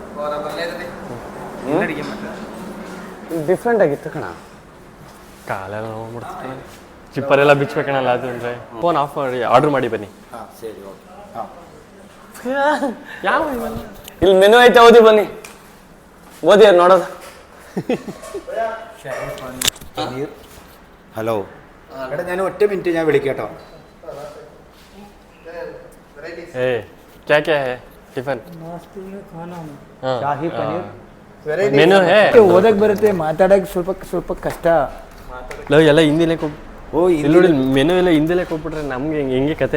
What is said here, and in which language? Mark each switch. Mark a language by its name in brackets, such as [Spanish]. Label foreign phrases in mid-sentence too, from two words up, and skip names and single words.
[Kannada] ಡಿಫ್ರೆಂಟ್ ಆಗಿತ್ತು ಕಣ. ಕಾಲೆಲ್ಲ ನೋಡ್ಬಿಡ್ತೀನಿ. ಚಿಪ್ಪರೆಲ್ಲ ಬಿಚ್ಬೇಕಣಲ್ಲ ಅದು. ಅಂದ್ರೆ [English] phone off [Kannada] ಮಾಡಿ ಆರ್ಡರ್ ಮಾಡಿ ಬನ್ನಿ. ಯಾವ ಇಲ್ಲಿ ಮೆನು ಐತೆ, ಓದಿ ಬನ್ನಿ. ಓದಿ ಅದು ನೋಡೋದು. [Malayalam] ഹലോ എടാ ഞാൻ ഒറ്റ മിനിറ്റ് ഞാൻ വിളിക്കട്ടോ. [Hindi] ए क्या क्या है टिफ़िन? ಶಾಹಿ ಪನೀರ್ मेनू है. [Kannada] ಓದಕ್ ಬರುತ್ತೆ, ಮಾತಾಡಕ್ ಸ್ವಲ್ಪ ಕಷ್ಟ. ಎಲ್ಲ ಹಿಂದಿಲೇ ಇಲ್ಲಿ ನೋಡಿ ಮೆನು ಎಲ್ಲ ಹಿಂದಿಲೇ ಕೊಟ್ಬಿಟ್ರೆ ನಮ್ಗೆ ಹೆಂಗೆ ಕತೆ.